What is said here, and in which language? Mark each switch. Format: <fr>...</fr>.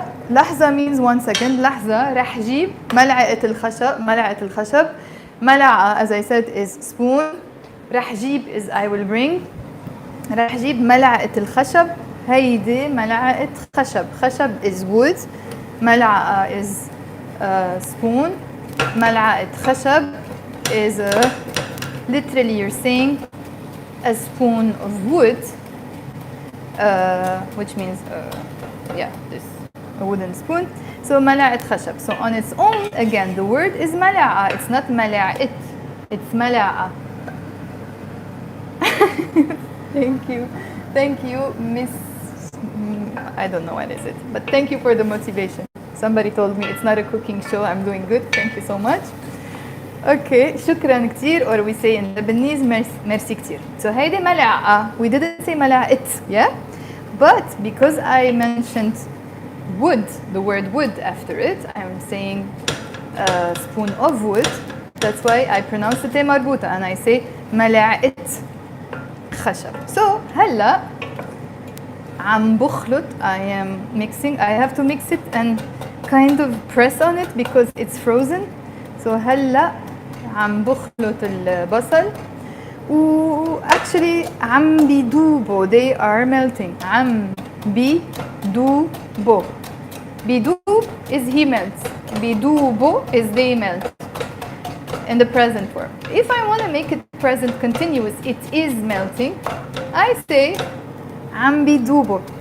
<en>لحظة means 1 second.</en> <ar>لحظة رح جيب ملعقة الخشب.</ar> <en>ملعقة as I said is spoon.</en> <ar>رح جيب</ar> <en>is I will bring.</en> <ar>رح جيب ملعقة الخشب. هيدي ملعقة خشب</ar> <en>is wood. ملعقة is spoon.</en> <ar>ملعقة خشب</ar> <en>is literally you're saying a spoon of wood, which means this a wooden spoon.</en> <ar>So ملعقة خشب.</ar> <en>So on its own again the word is ملعقة. It's not ملعقة. It's ملعقة. Thank you Miss I don't know what is it, but thank you for the motivation. Somebody told me it's not a cooking show. I'm doing good. Thank you so much. Okay,</en> <ar>شكرا كتير,</ar> <en>or we say in Lebanese merci كتير.</en> <ar>So هيدي ملعقة.</ar> <en>We didn't say ملعقة, yeah? But because I mentioned wood, the word wood after it, I'm saying a spoon of wood. That's why I pronounce it مربوطة and I say</en> <ar>ملعقة خشب. So هلا عم بخلط.</ar> <en>I am mixing. I have to mix it and kind of press on it because it's frozen.</en> <ar>So هلا عم بخلط البصل و actually عم بيدوبوا.</ar> <en>They are melting.</en> <ar>عم بيدوبوا.</ar> <en>بيدوب is he melts. بيدوبوا is they melt in the present form. If I want to make it present continuous, it is melting, I say</en> <ar>عم بيدوبوا.</ar>